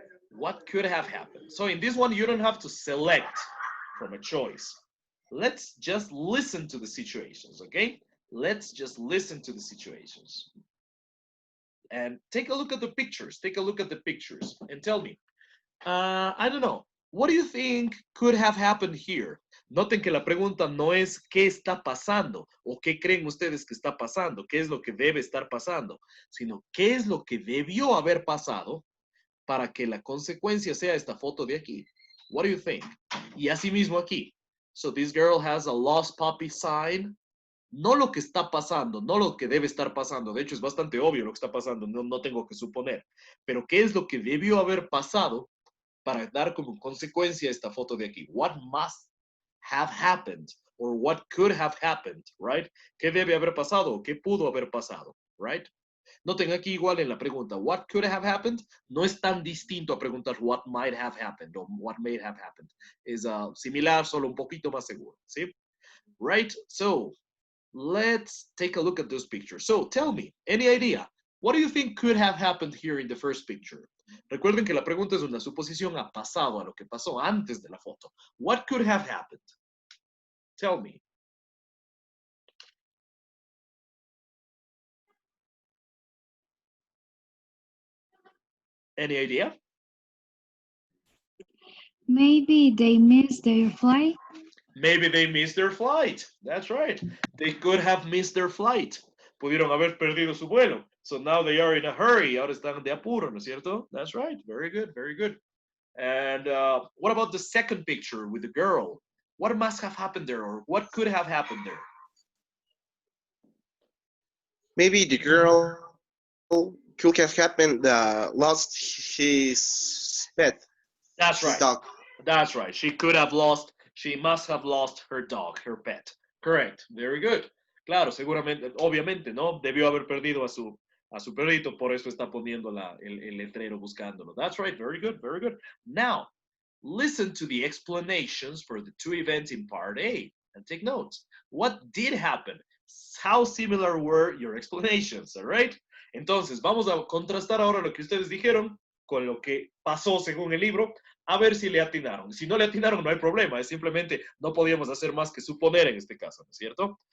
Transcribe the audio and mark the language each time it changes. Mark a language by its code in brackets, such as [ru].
[en] What could have happened? So in this one, you don't have to select from a choice. Let's just listen to the situations, okay? Let's just listen to the situations. And take a look at the pictures. Take a look at the pictures and tell me, I don't know, what do you think could have happened here? [es] Noten que la pregunta no es qué está pasando o qué creen ustedes que está pasando, qué es lo que debe estar pasando, sino qué es lo que debió haber pasado para que la consecuencia sea esta foto de aquí. [en] What do you think? [es] Y así mismo aquí. [en] So this girl has a lost puppy sign. [es] No lo que está pasando, no lo que debe estar pasando. De hecho, es bastante obvio lo que está pasando, no tengo que suponer. Pero ¿qué es lo que debió haber pasado para dar como consecuencia esta foto de aquí? [en] What must have happened? Or what could have happened, right? [es] ¿Qué debe haber pasado o qué pudo haber pasado, right? Noten aquí igual en la pregunta, [en] what could have happened? [es] No es tan distinto a preguntar [en] what might have happened [es] o [en] what may have happened. [es] Es similar, solo un poquito más seguro, ¿sí? [en] Right? So, let's take a look at those pictures. So, tell me, any idea? What do you think could have happened here in the first picture? [es] Recuerden que la pregunta es una suposición a pasado, a lo que pasó antes de la foto. [en] What could have happened? Tell me. Any idea? Maybe they missed their flight. Maybe they missed their flight. That's right. They could have missed their flight. [es] Pudieron haber perdido su vuelo. [en] So now they are in a hurry. [es] Ahora están de apuro, ¿no es cierto? [en] That's right. Very good, very good. And what about the second picture with the girl? What must have happened there, or what could have happened there? Maybe the girl could have happened, lost his pet. That's his right. dog. That's right. She must have lost her dog, her pet. Correct. Very good. [es] Claro, seguramente, obviamente, ¿no? Debió haber perdido a su perrito, por eso está poniendo el letrero buscándolo. [en] That's right. Very good. Very good. Now, listen to the explanations for the two events in part A and take notes. What did happen? How similar were your explanations? All right? [es] Entonces, vamos a contrastar ahora lo que ustedes dijeron con lo que pasó según el libro, a ver si le atinaron. Si no le atinaron, no hay problema. Es simplemente no podíamos hacer más que suponer en este caso, ¿no es cierto?